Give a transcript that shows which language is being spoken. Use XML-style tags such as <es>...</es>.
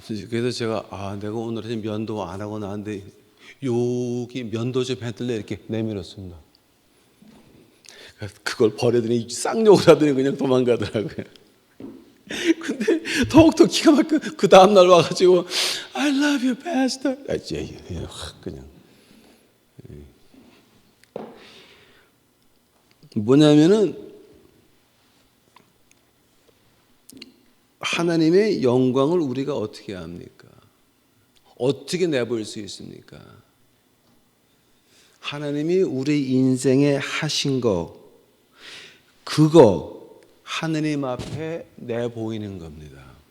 <ko>그래서 제가 내가 오늘 면도 안 하고 나왔는데 여기 면도 좀 해둘래 이렇게 내밀었습니다. 그걸 버려더니 쌍욕을 하더니 그냥 도망가더라고요. 근데 더욱더 기가 막혀. 그 다음날 와가지고</ko> <en>I love you, pastor.</en> <ko>그냥 뭐냐면은 하나님의 영광을 우리가 어떻게 합니까? 어떻게 내보일 수 있습니까? 하나님이 우리 인생에 하신 그거 하느님 앞에 내보이는 겁니다.</ko>